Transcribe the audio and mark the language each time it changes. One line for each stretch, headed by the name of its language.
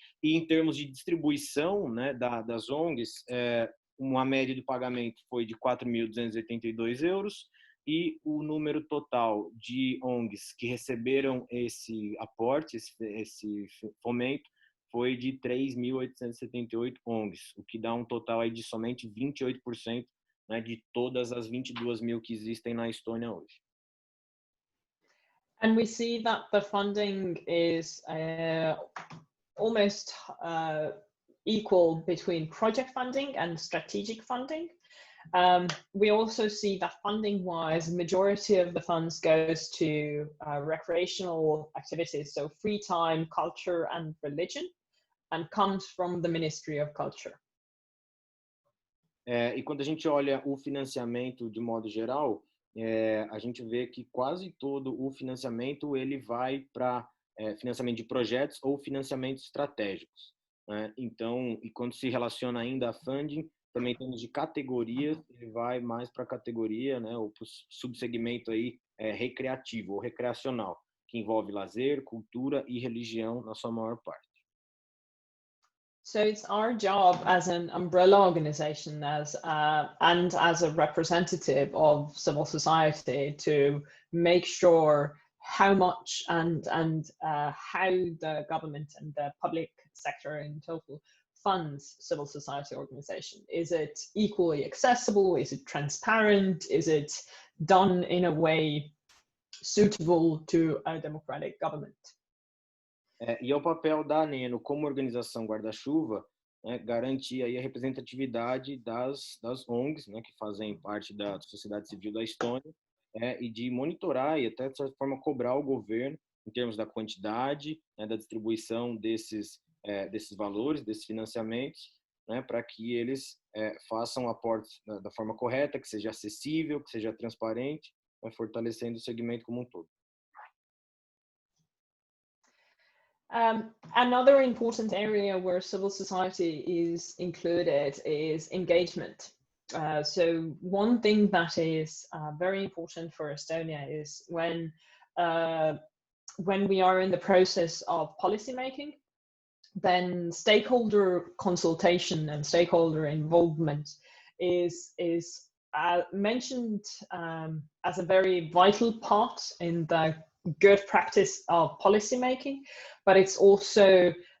Portuguese: E em termos de distribuição, né, das ONGs, uma média do pagamento foi de 4.282 euros, e o número total de ONGs que receberam esse aporte, esse fomento, foi de 3.878 ONGs, o que dá um total aí de somente 28%, né, de todas as 22 mil que existem na Estônia hoje.
English: And we see that the funding is almost equal between project funding and strategic funding. We also see that funding-wise, majority of the funds goes to recreational activities, so free time, culture, and religion, and comes from the Ministry of Culture.
Portuguese: E quando a gente olha o financiamento de modo geral, a gente vê que quase todo o financiamento ele vai para financiamento de projetos ou financiamentos estratégicos, né? Então, e quando se relaciona ainda a funding, também temos de categorias, ele vai mais para a categoria, né, ou para o subsegmento aí recreativo ou recreacional, que envolve lazer, cultura e religião na sua maior parte.
English: So it's our job as an umbrella organization and as a representative of civil society to make sure how much and how the government and the public sector in total funds civil society organization. Is it equally accessible? Is it transparent? Is it done in a way suitable to a democratic government?
Portuguese: E é o papel da ANENO como organização guarda-chuva, né, garantir aí a representatividade das ONGs, né, que fazem parte da sociedade civil da Estônia, e de monitorar e até, de certa forma, cobrar o governo em termos da quantidade, né, da distribuição desses valores, desses financiamentos, né, para que eles façam aportes da forma correta, que seja acessível, que seja transparente, né, fortalecendo o segmento como um todo.
English: Another important area where civil society is included is engagement. So one thing that is very important for Estonia is when we are in the process of policymaking, then stakeholder consultation and stakeholder involvement is mentioned as a very vital part in the good practice of policymaking, but it's also